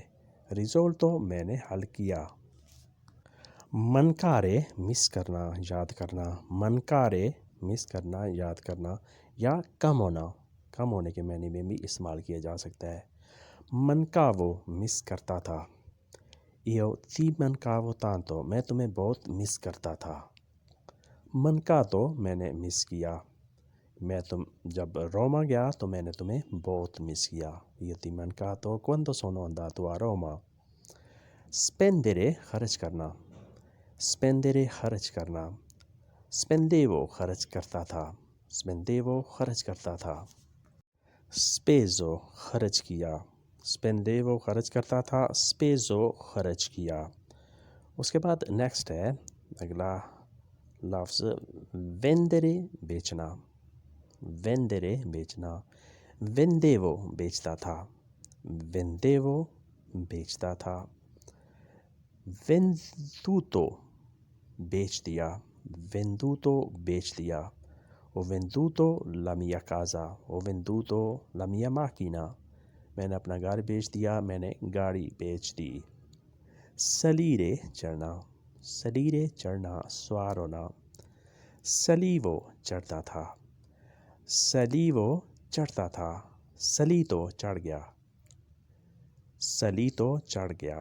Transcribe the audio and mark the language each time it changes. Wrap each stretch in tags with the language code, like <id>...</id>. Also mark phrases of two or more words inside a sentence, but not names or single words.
<ur>risolto میں نے حل کیا. mancare مس کرنا، یاد کرنا. mancare مس کرنا، یاد کرنا یا کم ہونا، کم ہونے کے معنی میں بھی استعمال کیا جا سکتا ہے. mancavo مس کرتا تھا.</ur> <it>io ti mancavo tanto</it> <ur>میں تمہیں بہت مس کرتا تھا. mancato میں نے مس کیا. جب روما گیا تو میں نے تمہیں بہت مس کیا.</ur> <it>io ti mancato quando sono andato a Roma.</it> <ur>spendere خرچ کرنا. spendere خرچ کرنا. spendevo خرچ کرتا تھا. spendevo خرچ کرتا تھا. speso خرچ کیا. spendevo خرچ کرتا تھا. speso خرچ کیا. اس کے بعد نیکسٹ ہے اگلا لفظ vendere بیچنا. vendere بیچنا. vendevo بیچتا تھا. vendevo بیچتا تھا. venduto بیچ دیا. venduto بیچ دیا.</ur> <it>ho venduto la mia casa. ho venduto la mia macchina</it> <ur>میں نے اپنا گھر بیچ دیا، میں نے گاڑی بیچ دی. salire چڑھنا. salire چڑھنا، سوار ہونا. salivo چڑھتا تھا. salivo چڑھتا تھا. salito چڑھ گیا. salito چڑھ گیا.</ur>